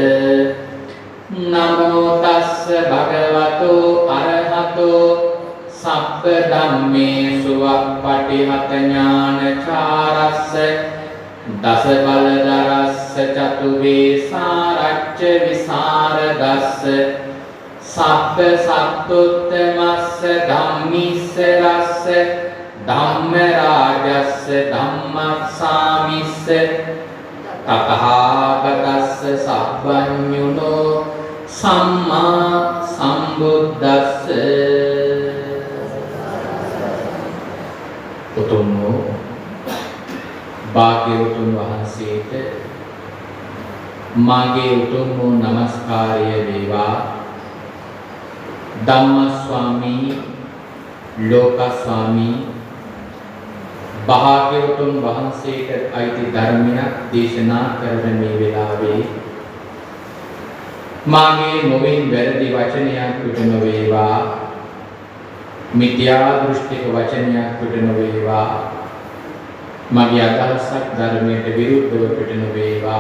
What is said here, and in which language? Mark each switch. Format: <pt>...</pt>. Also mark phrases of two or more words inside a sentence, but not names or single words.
<pi>නමෝ තස්ස භගවතු අරහතෝ සබ්බ ධම්මේසු අප්පටිහත ඥානචාරස්ස දස බලදරස්ස චතු වේසාරච්ච විසරදස්ස සබ්බ සත්තුත්තමස්ස ධම්මිස්ස රස්ස ධම්ම රාජස්ස ධම්මස්සාමිස්ස තථාගතස්ස සබ්බඤුනෝ සම්මා සම්බුද්දස්ස</pi> <si>උතුම් භාග්‍යවතුන් වහන්සේට මාගේ උතුම් වූ නමස්කාරය වේවා. ධම්මස්වාමී ලෝකස්වාමී භාග්‍යවතුන් වහන්සේට අයිති ධර්මයක් දේශනා කරන මේ වෙලාවේ මාගේ නොවින් වැරදි වචනයක් පිට නොවේවා, මිත්‍යා දෘෂ්ටික වචනයක් පිට නොවේවා, මගේ අදහසක් ධර්මයට විරුද්ධව පිට නොවේවා.</si>